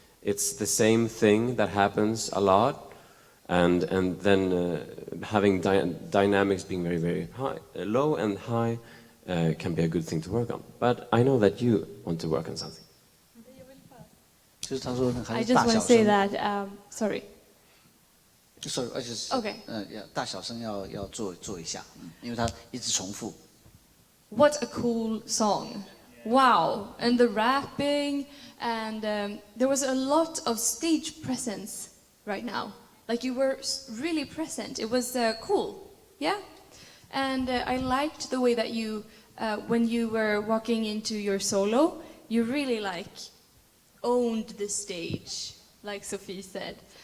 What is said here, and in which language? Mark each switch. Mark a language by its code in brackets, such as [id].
[en] It's the same thing that happens a lot. And then having dynamics being very, very high, low and high can be a good thing to work on. But I know that you want to work on something. I I just want to say that, sorry. [zh] 所以而且是 [en] Okay. [zh] 要大小声要做一下，因为它一直重复。 [en] What a cool song. Wow. And the rapping, and there was a lot of stage presence right now. Like you were really present. It was cool. Yeah? And I liked the way that you, when you were walking into your solo, you really like owned the stage, like Sophie said.